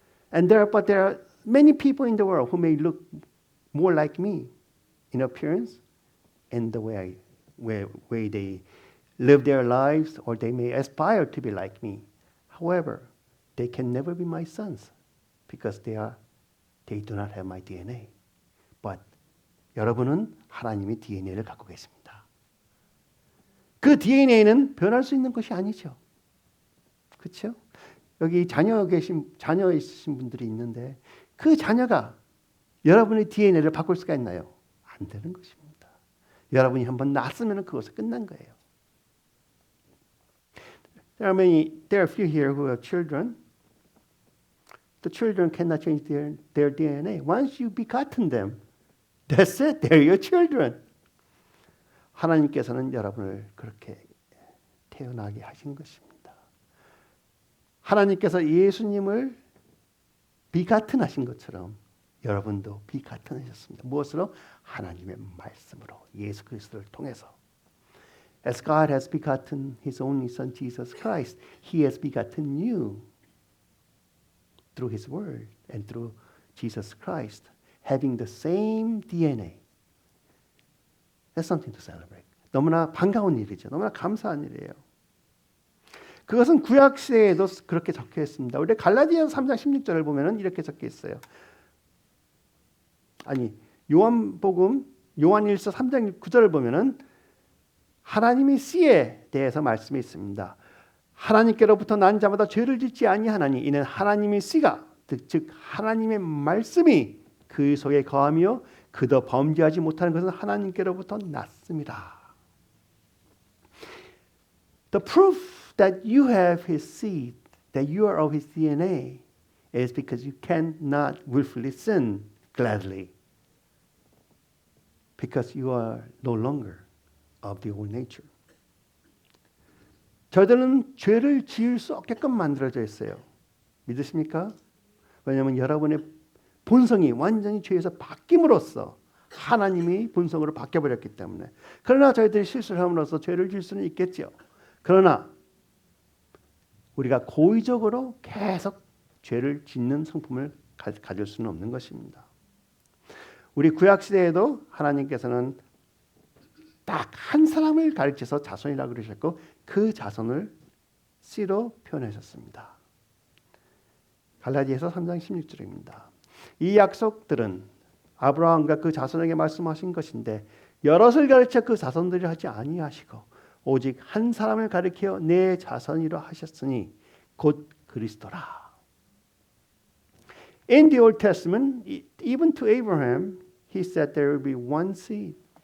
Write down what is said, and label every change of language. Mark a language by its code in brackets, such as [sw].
[en] But there are many people in the world who may look more like me in appearance and the way they live their lives, or they may aspire to be like me. However, they can never be my sons because they do not have my DNA. [ko] But 여러분은 하나님의 DNA를 갖고 계십니다. 그 DNA는 변할 수 있는 것이 아니죠. 그렇죠? 여기 자녀 있으신 분들이 있는데 그 자녀가 여러분의 DNA를 바꿀 수가 있나요? 안 되는 것입니다. 여러분이 한번 낳았으면 그것은 끝난 거예요. [en] There are a few here who have children. The children cannot change their DNA. Once you begotten them, that's it. They're your children. [ko] 하나님께서는 여러분을 그렇게 태어나게 하신 것입니다. 하나님께서 예수님을 비가튼 하신 것처럼 여러분도 비가튼 하셨습니다. 무엇으로? 하나님의 말씀으로, 예수 그리스도를 통해서. [en] As God has begotten His only Son Jesus Christ, He has begotten you through His Word and through Jesus Christ, having the same DNA. That's something to celebrate. [ko] 너무나 반가운 일이죠. 너무나 감사한 일이에요. 그것은 구약 시대에도 그렇게 적혀 있습니다. 우리 갈라디아서 3장 16절을 보면은 이렇게 적혀 있어요. 요한복음 요한일서 3장 9절을 보면은 하나님의 씨에 대해서 말씀이 있습니다. 하나님께로부터 난 자마다 죄를 짓지 아니하나니 이는 하나님의 씨가 즉 하나님의 말씀이 그 속에 거하며 그도 범죄하지 못하는 것은 하나님께로부터 났습니다. [en] The proof that you have His seed, that you are of His DNA, is because you cannot willfully sin gladly, because you are no longer of the old nature. [ko] 저들은 죄를 지을 수 없게끔 만들어져 있어요. 믿으십니까? 왜냐하면 여러분의 본성이 완전히 죄에서 바뀜으로써 하나님의 본성으로 바뀌어버렸기 때문에. 그러나 저희들이 실수를 함으로써 죄를 지을 수는 있겠죠. 그러나 우리가 고의적으로 계속 죄를 짓는 성품을 가질 수는 없는 것입니다. 우리 구약시대에도 하나님께서는 딱 한 사람을 가르쳐서 자손이라고 그러셨고 그 자손을 씨로 표현하셨습니다. 갈라디아서 3장 16절입니다. 이 약속들은 아브라함과 그 자손에게 말씀하신 것인데 여럿을 가르쳐 그 자손들이 하지 아니하시고 오직 한 사람을 가리켜 내 자손이라 하셨으니 곧 그리스도라. [en] In the Old Testament, even to Abraham, he said there will be one seed.